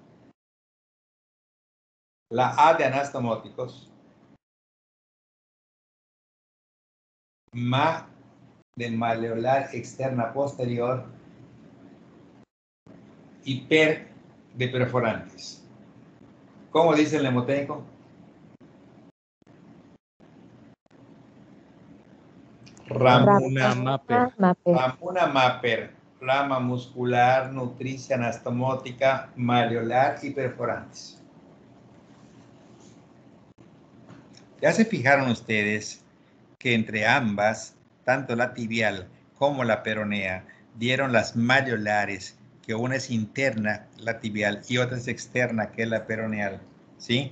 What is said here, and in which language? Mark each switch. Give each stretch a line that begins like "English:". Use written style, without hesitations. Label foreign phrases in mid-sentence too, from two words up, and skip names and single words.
Spanish: La A de anastomóticos. MA de maleolar externa posterior. Y PER de perforantes. ¿Cómo dice el mnemotécnico? Ramuna Maper. Ramuna Maper. Rama muscular, nutricia, anastomótica, maleolar y perforantes. Ya se fijaron ustedes que entre ambas, tanto la tibial como la peronea, dieron las maleolares, que una es interna, la tibial, y otra es externa, que es la peroneal, ¿sí?